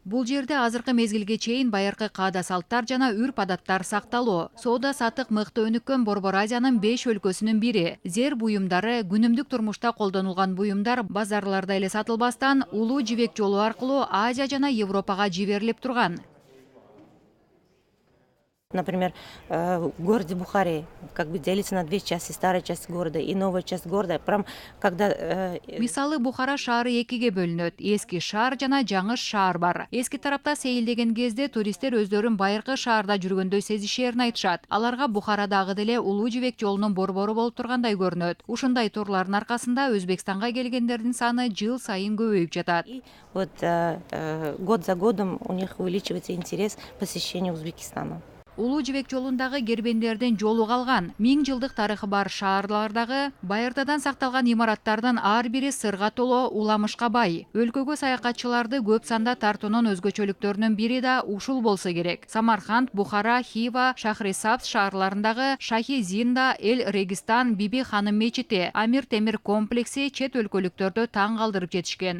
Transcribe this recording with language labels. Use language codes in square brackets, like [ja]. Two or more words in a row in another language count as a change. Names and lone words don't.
[ky] Бул жерде азыркы мезгилге чейин байыркы каада салттар жана үрп адаттар сакталуу. Соода сатык мыкты өнүккөн Борбор Азиянын 5 өлкөсүнүн бири. Зер буюмдары, күнүмдүк турмушта колдонулган буюмдар базарларда эле сатылбастан улуу жибек жолу аркылуу Азия жана Европага жиберилип турган. [ru] Например, в городе Бухаре как бы делится на две части: старая часть города и новая часть города. Прям когда [ky] Мисалы Бухара шаары экиге бөлүнөт. Эски шаар жана жаңы шаар бар. Эски тарапта сейилдеген кезде туристтер өздөрүн байыркы шаарда жүргөндөй сезишерин айтышат. Аларга Бухарадагы деле улуу жибек жолунун борбору болуп тургандай көрүнөт. Ушундай турлардын аркасында Өзбекстанга келгендердин саны жыл сайын көбөйүп жатат. [ru] вот год за годом у них увеличивается интерес к посещению Узбекистана. [ky] Улуу жибек жолундагы кербендердин жолу калган 1000 жылдык тарыхы бар шаарлардагы байыртадан сакталган имараттардын ар бири сырга толо уламышка бай. Өлкөгө саякатчыларды көп санда тартуунун өзгөчөлүктөрүнүн бири да ушул болсо керек. Самарканд, Бухара, Хива, Шахрисабз шаарларындагы Шахи Зинда, Эл Регистан, Биби Ханым мечити, Амир Темир комплекси чет өлкөлүктөрдү таң калтырып жетишкен.